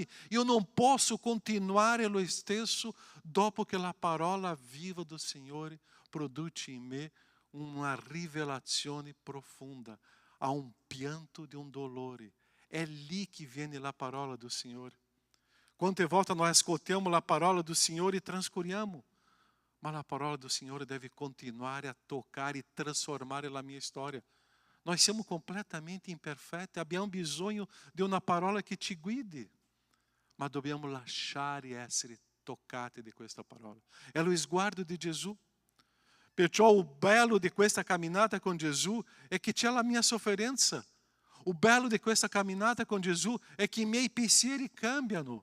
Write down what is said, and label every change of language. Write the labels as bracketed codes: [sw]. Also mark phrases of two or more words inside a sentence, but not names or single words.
[it] Io non posso continuare lo stesso dopo che la parola viva do Signore produce in me una rivelazione profonda. [pt] Há pianto de dolore. É lì que viene a parola do Senhor. [it] Quante volte [pt] nós escutamos a parola do Senhor e transcuriamo, mas a parola do Senhor deve continuar a tocar e transformar a minha história. Nós somos completamente imperfeitos, [it] abbiamo bisogno di una parola che ci guidi, ma dobbiamo lasciare essere toccati di questa parola. È lo sguardo di Gesù. Perciò o bello di questa camminata con Gesù è che c'è la mia sofferenza. O bello di questa camminata con Gesù è che i miei pensieri cambiano.